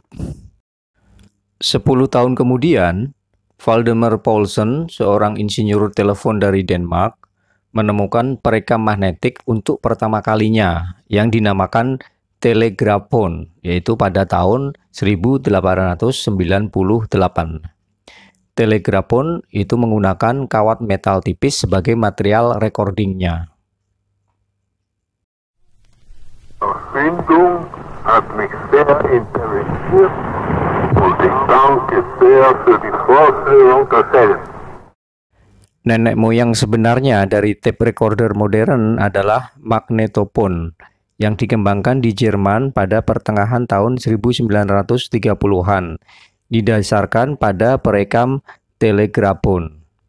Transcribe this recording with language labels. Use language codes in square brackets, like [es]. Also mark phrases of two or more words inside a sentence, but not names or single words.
[id] 10 tahun kemudian, Valdemar Poulsen, seorang insinyur telepon dari Denmark, menemukan perekam magnetik untuk pertama kalinya yang dinamakan telegrafon, yaitu pada tahun 1898. Telegrafon itu menggunakan kawat metal tipis sebagai material recordingnya. [de] Erfindung hat mich sehr interessiert und ich danke sehr für die Vorstellung derselben. [id] Nenek moyang sebenarnya dari tape recorder modern adalah magnetofon yang dikembangkan di Jerman pada pertengahan tahun 1930-an, didasarkan pada perekam telegrafon.